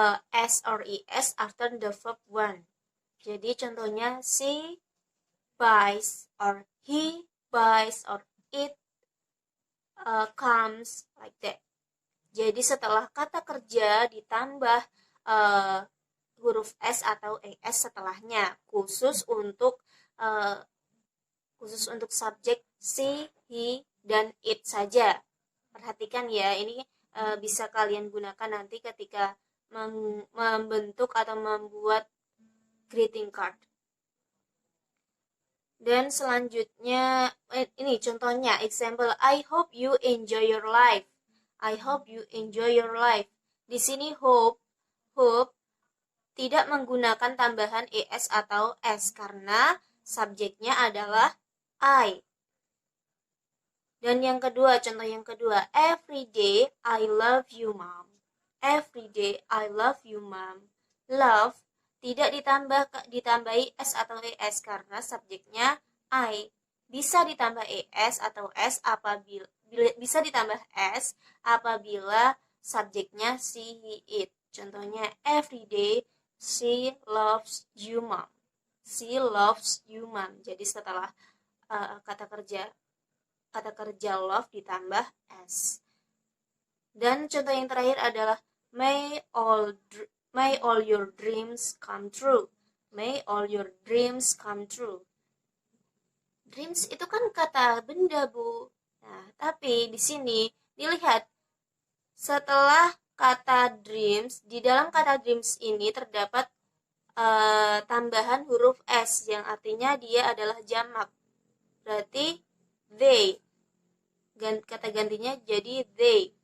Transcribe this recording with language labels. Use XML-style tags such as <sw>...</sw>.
<en>s or es after the verb one.</en> <id>Jadi contohnya</id> <en>she buys or he buys or it comes, like that.</en> <id>Jadi setelah kata kerja ditambah huruf s atau es setelahnya, khusus untuk subjek she, he, dan it saja. Perhatikan ya, ini bisa kalian gunakan nanti ketika membentuk atau membuat greeting card. Dan selanjutnya, ini contohnya,</id> <en>example, I hope you enjoy your life. I hope you enjoy your life.</en> <id>Di sini hope tidak menggunakan tambahan es atau s karena subjeknya adalah I. Dan yang kedua, contoh yang kedua,</id> <en>every day I love you, mom. Every day I love you, mom.</en> <id>Love tidak ditambahi s atau es karena subjeknya I. Bisa ditambah es atau s apabila bisa ditambah s apabila subjeknya she, he, it. Contohnya</id> <en>every day she loves you, mom. She loves you, mom.</en> <id>Jadi setelah kata kerja love ditambah s. Dan contoh yang terakhir adalah</id> <en>may all your dreams come true. May all your dreams come true.</en> <id>Dreams itu kan kata benda, Bu. Nah, tapi di sini dilihat setelah kata dreams, di dalam kata dreams ini terdapat tambahan huruf s yang artinya dia adalah jamak. Berarti they. Kata gantinya jadi they.</id>